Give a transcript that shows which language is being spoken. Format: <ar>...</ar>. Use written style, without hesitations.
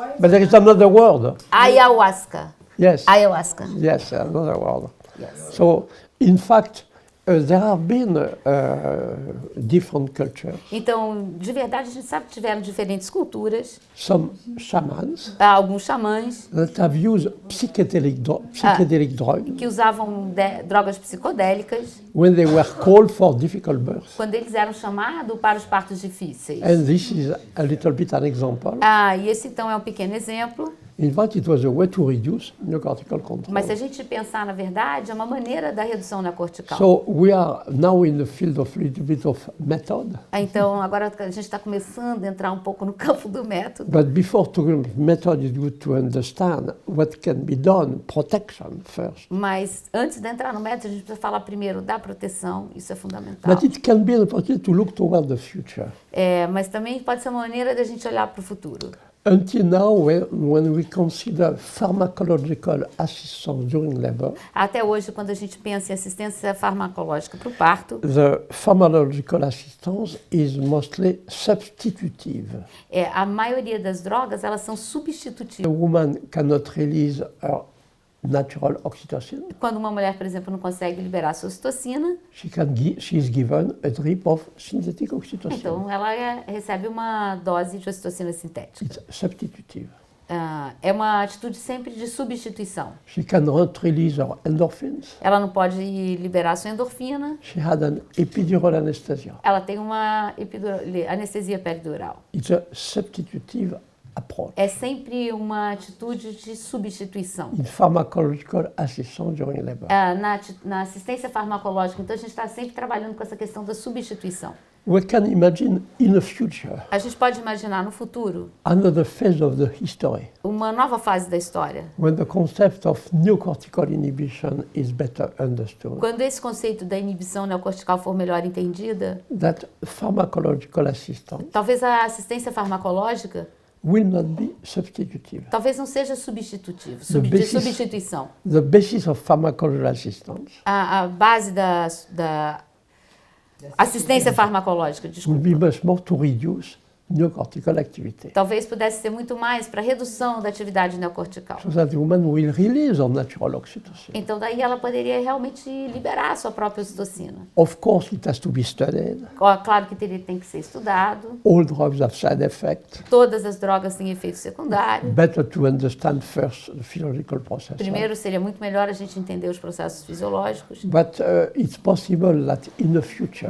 <en>But there is another word. Ayahuasca. Yes. Ayahuasca. Yes, another word. Yes. So, in fact, there have been different cultures.</en> <pt>Então, de verdade, a gente sabe que tiveram diferentes culturas,</pt> <en>Some shamans</en> <pt>alguns xamãs</pt> <en>that have used psychedelic drugs</en> <pt>que usavam drogas psicodélicas</pt> <en>when they were called for difficult births.</en> <pt>quando eles eram chamados para os partos difíceis.</pt> <en>And this is a little bit an example.</en> <pt>E esse então é um pequeno exemplo,</pt> <en>In fact, it was a way to reduce neocortical control.</en> <pt>mas se a gente pensar na verdade, é uma maneira da redução neocortical.</pt> <en>So we are now in the field of a little bit of method.</en> <pt>Então, agora a gente está começando a entrar um pouco no campo do método.</pt> <en>But before talking about method, it's good to understand what can be done, protection first.</en> <pt>Mas antes de entrar no método, a gente precisa falar primeiro da proteção, isso é fundamental.</pt> <en>But it can be an opportunity to look toward the future.</en> <pt>Mas também pode ser uma maneira de a gente olhar para o futuro.</pt> <en>Until now, when we consider pharmacological assistance during labor,</en> <pt>Até hoje, quando a gente pensa em assistência farmacológica para o parto,</pt> <en>the pharmacological assistance is mostly substitutive.</en> <pt>a maioria das drogas, elas são</pt> <en>A</en> <pt>substitutivas.</pt> <en>woman cannot release her natural oxytocin.</en> <pt>Quando uma mulher, por exemplo, não consegue liberar sua ocitocina,</pt> <en>She is given a drip of synthetic oxytocin.</en> <pt>então ela recebe uma dose de ocitocina sintética.</pt> <en>It's substitutive.</en> <pt>É uma atitude sempre de substituição.</pt> <en>She cannot release her endorphins.</en> <pt>Ela não pode liberar sua endorfina,</pt> <en>She had an epidural anesthesia.</en> <pt>ela tem uma anestesia peridural.</pt> <en>It's a substitutive approach</en> <pt>É sempre uma atitude de substituição.</pt> <en>in pharmacological assistance during labor.</en> <pt>Na assistência farmacológica, então a gente está sempre trabalhando com essa questão da substituição.</pt> <en>We can imagine in the future</en> <pt>A gente pode imaginar no futuro</pt> <en>another phase of the history</en> <pt>uma nova fase da história,</pt> <en>when the concept of neocortical inhibition is better understood,</en> <pt>quando esse conceito da inibição neocortical for melhor entendida,</pt> <en>that pharmacological assistance</en> <pt>talvez a assistência farmacológica</pt> <en>will not be substitutive.</en> <pt>talvez não seja substitutivo,</pt> <en>The</en> <pt>de</pt> <en>basis-</en> <pt>substituição.</pt> <en>The basis of pharmacological assistance</en> <pt>A base da assistência farmacológica,</pt> <en>will</en> <pt>desculpa,</pt> <en>be much more to reduce neocortical activity,</en> <pt>talvez pudesse ser muito mais para redução da atividade neocortical.</pt> <en>so that the woman will release her natural oxytocin.</en> <pt>Então daí ela poderia realmente liberar a sua própria ocitocina.</pt> <en>Of course, it has to be studied.</en> <pt>Claro que tem que ser estudado.</pt> <en>All drugs have side effects.</en> <pt>Todas as drogas têm efeito secundário.</pt> <en>Better to understand first the physiological process.</en> <pt>Primeiro, seria muito melhor a gente entender os processos fisiológicos.</pt> <en>But it's possible that in the future,</en>